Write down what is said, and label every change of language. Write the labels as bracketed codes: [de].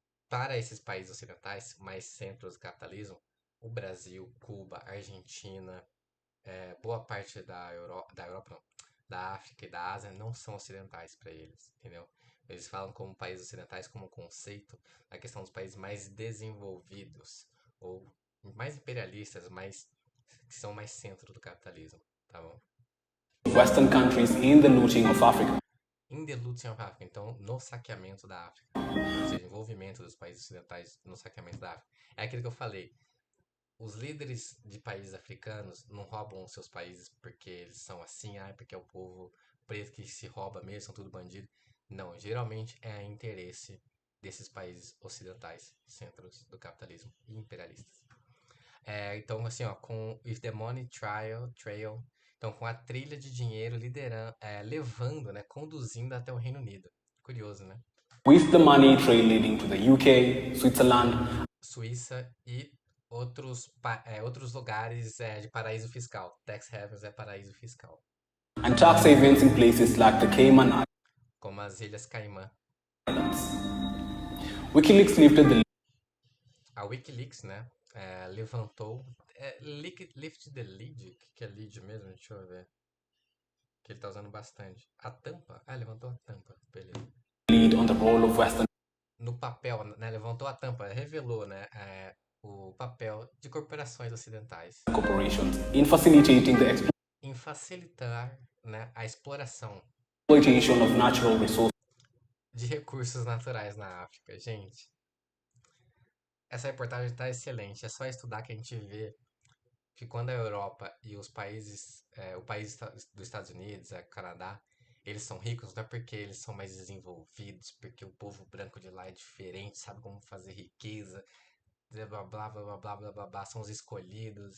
[pt] Para esses países ocidentais, mais centros do capitalismo, o Brasil, Cuba, Argentina, boa parte da Europa não, da África e da Ásia não são ocidentais para eles, entendeu? Eles falam como países ocidentais como conceito na questão dos países mais desenvolvidos ou mais imperialistas, que são mais centro do capitalismo, tá bom? [en] Western countries in the looting of Africa. In the looting of Africa, [pt] então no saqueamento da África, ou seja, envolvimento dos países ocidentais no saqueamento da África. É aquilo que eu falei. Os líderes de países africanos não roubam os seus países porque eles são assim, porque é o povo preto que se rouba mesmo, são tudo bandido. Não, geralmente é interesse desses países ocidentais, centros do capitalismo e imperialistas. Então, assim, ó, com [en] If the Money Trail, [pt] então com a trilha de dinheiro levando, né, conduzindo até o Reino Unido. Curioso, né? [en] With the money trail leading to the UK, Switzerland, [pt] Suíça e outros lugares de paraíso fiscal. [en] Tax havens [pt] é paraíso fiscal. [en] and tax havens in places like the Cayman [pt] Como as Ilhas Caimã. [en] Islands. WikiLeaks lifted the [pt] A Wikileaks, né, levantou... [en] lift the lid? [pt] O que é lid mesmo? Deixa eu ver. Que ele tá usando bastante. A tampa? Levantou a tampa. Beleza. [en] lead on the role of Western [pt] No papel, né, levantou a tampa, revelou, né, o papel de corporações ocidentais [en] corporations in facilitating the [pt] em facilitar, né, a exploração [en] exploitation of natural resources [pt] de recursos naturais na África. Gente, essa reportagem está excelente. É só estudar que a gente vê que quando a Europa e os países, o país dos Estados Unidos, Canadá, eles são ricos, não é porque eles são mais desenvolvidos, porque o povo branco de lá é diferente, sabe como fazer riqueza, blá blá blá blá blá blá blá, blá são os escolhidos.